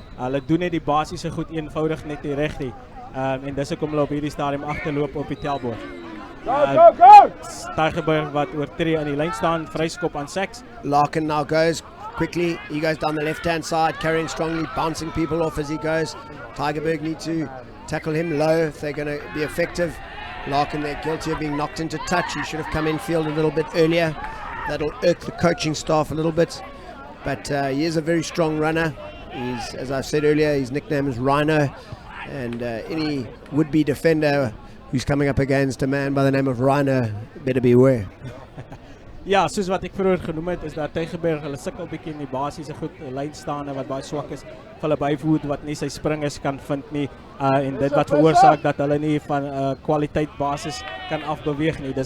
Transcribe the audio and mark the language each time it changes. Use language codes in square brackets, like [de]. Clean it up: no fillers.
[af] Hulle doen net die basiese goed eenvoudig net nie reg nie. En dis hoekom hulle op hierdie stadium agterloop op die tellbord. [en] Go! [af] Tygerberg wat oortree aan die lyn staan, vryskop aan SACS. [en] Larkin now goes quickly. He goes down the left-hand side, carrying strongly, bouncing people off as he goes. Tygerberg need to tackle him low if they're going to be effective. Larkin, they're guilty of being knocked into touch. He should have come in field a little bit earlier. That'll irk the coaching staff a little bit. But he is a very strong runner. He's, as I said earlier, his nickname is Rhino. And any would-be defender who's coming up against a man by the name of Rhino better beware. [af] Ja, soos wat ek vroeër genoem het, is dat Tygerberg hulle sukkel bietjie in die basiese goed, lynstaande wat baie swak is, vir hulle byvoet wat nie sy springers kan vind nie, en dit wat veroorsaak dat hulle nie van kwaliteit basis kan afbeweeg nie.